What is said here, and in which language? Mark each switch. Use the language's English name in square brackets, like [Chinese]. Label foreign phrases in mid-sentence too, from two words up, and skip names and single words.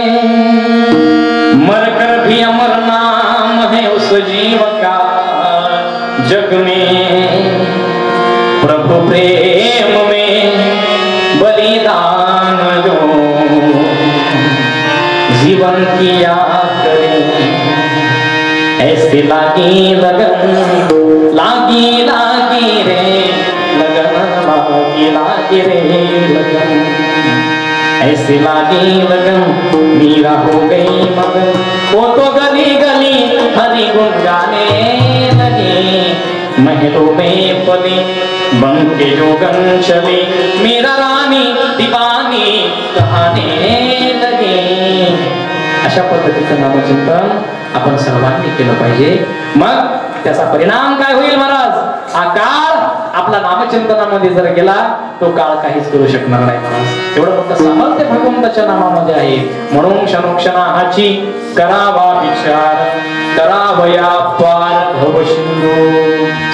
[Hindi] मरकर भी अमर नाम है उस जीव का, जग में प्रभु प्रेम में बलिदान जो जीवन किया करे। ऐसे लागी लगन, लागी लागी रे लगन, लागी लागी रे लगन, ऐसे लागी लगन मीरा हो गई मगन। वो तो गली गली हरि गुण गाने लगे, महलों में पली बन के जोगन चले, मीरा रानी दीवानी कहाने लगे। [Marathi] अशा पद्धतीचं नामचिंतन आपण सर्वांनी केलं पाहिजे। मग त्याचा परिणाम काय होईल महाराज? हा काळ आपला नामचिंतनामध्ये जर गेला तो काळ काहीच करू शकणार नाही महाराज। एवढं मोठं सामर्थ्य भगवंताच्या नामामध्ये आहे। म्हणून क्षणोक्षणाची करावा विचार, करावया पार भवसिंधू।